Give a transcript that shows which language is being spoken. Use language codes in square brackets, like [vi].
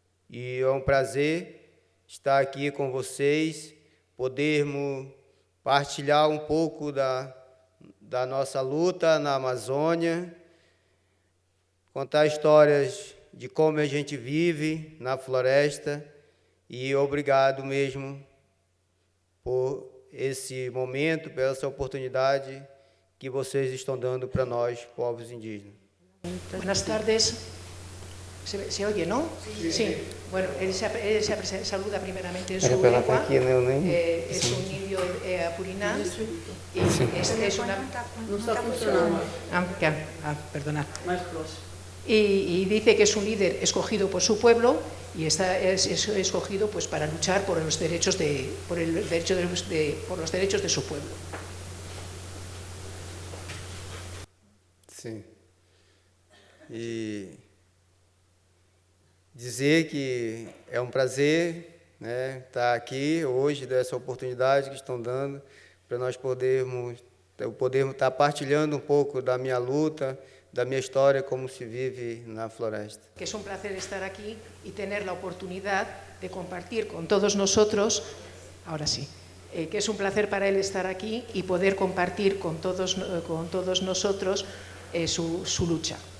[pt] E é um prazer estar aqui com vocês, podermos partilhar um pouco da nossa luta na Amazônia, contar histórias de como a gente vive na floresta, e obrigado mesmo por esse momento, por essa oportunidade que vocês estão dando para nós, povos indígenas. [es] Buenas tardes. ¿Se oye, no? Sí. Bueno, él se saluda primeramente en su lengua. Es un indio apuriná. Y es una... No está funcionando. Perdonad. [pt] Mais próximo. [es] Y dice que es un líder escogido por su pueblo y es escogido pues para luchar por los derechos por los derechos de su pueblo. [pt] Sim. E dizer que é um prazer, né, estar aqui hoje, dessa oportunidade que estão dando para nós podermos estar partilhando um pouco da minha luta, da minha história, como se vive na floresta. [es] Que es un placer estar aquí y tener la oportunidad de compartir con todos nosotros, ahora sí, que es un placer para él estar aquí y poder compartir con todos nosotros su lucha.